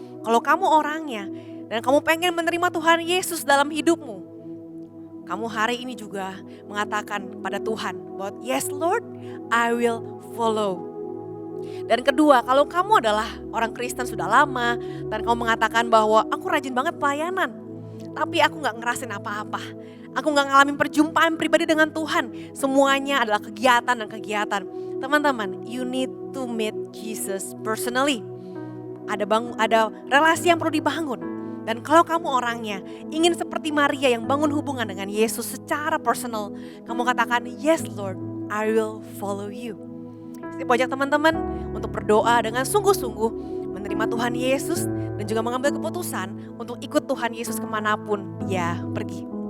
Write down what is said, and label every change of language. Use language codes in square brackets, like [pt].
[id] Kalau kamu orangnya dan kamu pengen menerima Tuhan Yesus dalam hidupmu, kamu hari ini juga mengatakan pada Tuhan bahwa [en] yes Lord, I will follow. [id] Dan kedua, kalau kamu adalah orang Kristen sudah lama dan kamu mengatakan bahwa aku rajin banget pelayanan, tapi aku gak ngerasain apa-apa. Aku gak ngalamin perjumpaan pribadi dengan Tuhan. Semuanya adalah kegiatan dan kegiatan. [en] Teman-teman, you need to meet Jesus personally. [id] Ada relasi yang perlu dibangun. Dan kalau kamu orangnya ingin seperti Maria yang bangun hubungan dengan Yesus secara personal, kamu katakan, [en] yes Lord, I will follow you. [id] Saya ajak teman-teman untuk berdoa dengan sungguh-sungguh menerima Tuhan Yesus dan juga mengambil keputusan untuk ikut Tuhan Yesus kemanapun dia pergi.